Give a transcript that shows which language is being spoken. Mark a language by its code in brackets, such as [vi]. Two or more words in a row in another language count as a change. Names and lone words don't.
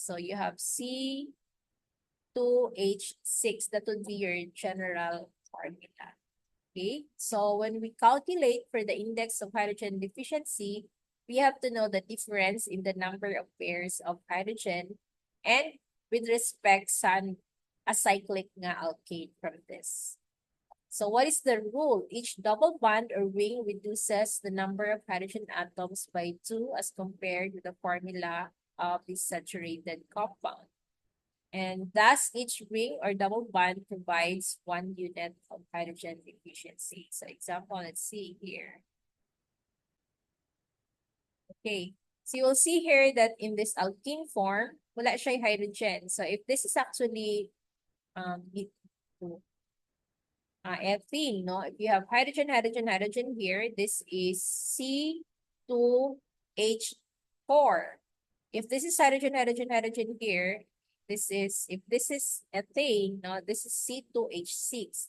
[en] So you have C2H6. That would be your general formula. Okay, so when we calculate for the index of hydrogen deficiency, we have to know the difference in the number of pairs of hydrogen and with respect sa acyclic nga alkane from this. So what is the rule? Each double bond or ring reduces the number of hydrogen atoms by 2 as compared with the formula of the saturated compound. And thus, each ring or double bond provides 1 unit of hydrogen efficiency. So example, let's see here. Okay, so you will see here that in this alkene form, [hil] wala siya hydrogen. [en] So if this is actually ethene, no? If you have hydrogen, hydrogen, hydrogen here, this is C2H4. If this is hydrogen, hydrogen, hydrogen here, if this is ethane, no, this is C2H6.